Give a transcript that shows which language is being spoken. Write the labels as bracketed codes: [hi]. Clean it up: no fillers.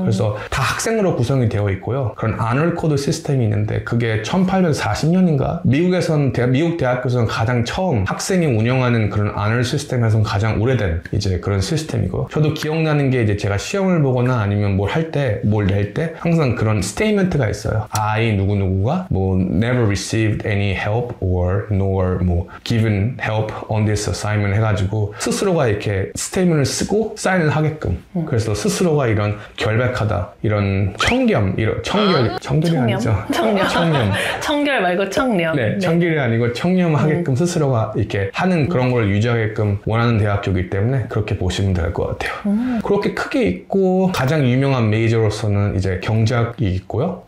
[ko] 그래서 다 학생으로 구성이 되어 있고요. 그런 아너 코드 시스템이 있는데 그게 1840년인가 미국 대학교에서는 가장 처음 학생이 운영하는 그런 아너 시스템에서는 가장 오래된 이제 그런 시스템이고 저도 기억나는 게 이제 제가 시험을 보거나 아니면 뭘 낼 때 항상 그런 스테이트먼트가 있어요. I 누구누구가 뭐 [en] never received any help or nor 뭐 given help on this assignment [ko] 해가지고 스스로가 이렇게 스테이트먼트를 쓰고 사인을 하게끔 그래서 그래서 스스로가 이런 결백하다, 이런 청렴, 이런 청결이 아니죠. 청결 말고 청렴. 네, 청결이 아니고 청렴하게끔 스스로가 이렇게 하는 그런 걸 유지하게끔 원하는 대학교이기 때문에 그렇게 보시면 될 것 같아요. 그렇게 크게 있고 가장 유명한 메이저로서는 이제 경제학이 있고요.